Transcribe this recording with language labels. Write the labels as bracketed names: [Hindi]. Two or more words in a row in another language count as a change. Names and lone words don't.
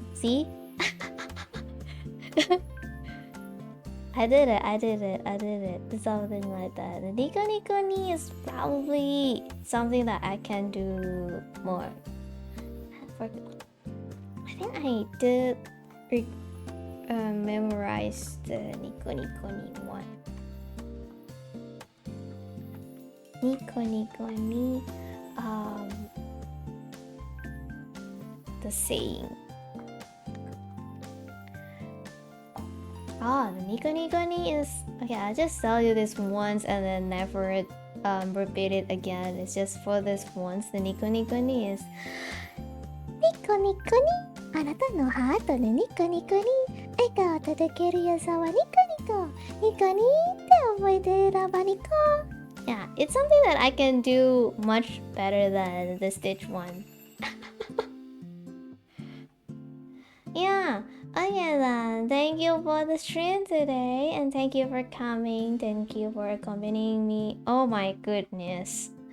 [English] See? I did it. Something like that. The Nico Nico ni is probably something that I can do more. I think I did memorize the Nico Nico ni one. Nico Nico ni, the saying. The Nico Nico ni is... Okay, I'll just tell you this once and then never repeat it again. It's just for this once. The Nico Nico ni is... Nico Nico ni, [Japanese] あなたのハートのニコニコに笑顔を届けるよさはニコニコニコニって覚えてればニコ. [English] Yeah, it's something that I can do much better than the Stitch one. Yeah. Okay then, thank you for the stream today, and thank you for coming. Thank you for accompanying me. Oh my goodness.